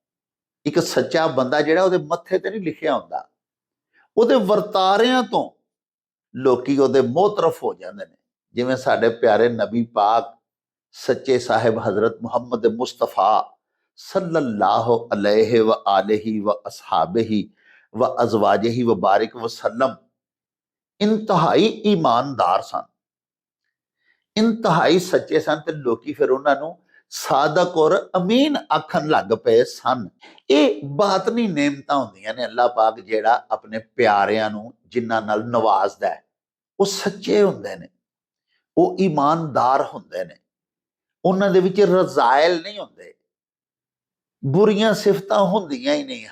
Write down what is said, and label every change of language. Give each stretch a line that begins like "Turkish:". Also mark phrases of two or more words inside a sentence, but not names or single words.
Punjabi: ਇੱਕ ਸੱਚਾ ਬੰਦਾ ਜਿਹੜਾ, ਉਹਦੇ ਮੱਥੇ ਤੇ ਨਹੀਂ ਲਿਖਿਆ ਹੁੰਦਾ, ਉਹਦੇ ਵਰਤਾਰਿਆਂ ਤੋਂ ਲੋਕੀ ਉਹਦੇ ਮੋਹਤਰਫ ਹੋ ਜਾਂਦੇ ਨੇ। ਜਿਵੇਂ ਸਾਡੇ ਪਿਆਰੇ ਨਬੀ ਪਾਕ ਸੱਚੇ ਸਾਹਿਬ ਹਜ਼ਰਤ ਮੁਹੰਮਦ ਮੁਸਤਫਾ
Arabic: صلى الله عليه و آله و أصحابه و أزواجه و بارك وسلم
Punjabi: ਇੰਤਹਾਈ ਈਮਾਨਦਾਰ ਸਨ, ਇੰਤਹਾਈ ਸੱਚੇ ਸਨ, ਤੇ ਲੋਕੀ ਫਿਰ ਉਹਨਾਂ ਨੂੰ ਸਾਦਕ ਔਰ ਅਮੀਨ ਆਖਣ ਲੱਗ ਪਏ ਸਨ। ਇਹ ਬਾਤਨੀ ਨੇਮਤਾਂ ਹੁੰਦੀਆਂ ਨੇ। ਅੱਲਾਹ ਪਾਕ ਜਿਹੜਾ ਆਪਣੇ ਪਿਆਰਿਆਂ ਨੂੰ ਜਿਨ੍ਹਾਂ ਨਾਲ ਨਵਾਜ਼ਦਾ ਹੈ, ਉਹ ਸੱਚੇ ਹੁੰਦੇ ਨੇ, ਉਹ ਈਮਾਨਦਾਰ ਹੁੰਦੇ ਨੇ, ਉਹਨਾਂ ਦੇ ਵਿੱਚ ਰਜ਼ਾਇਲ ਨਹੀਂ ਹੁੰਦੇ, ਬੁਰੀਆਂ ਸਿਫਤਾਂ ਹੁੰਦੀਆਂ ਹੀ ਨਹੀਂ।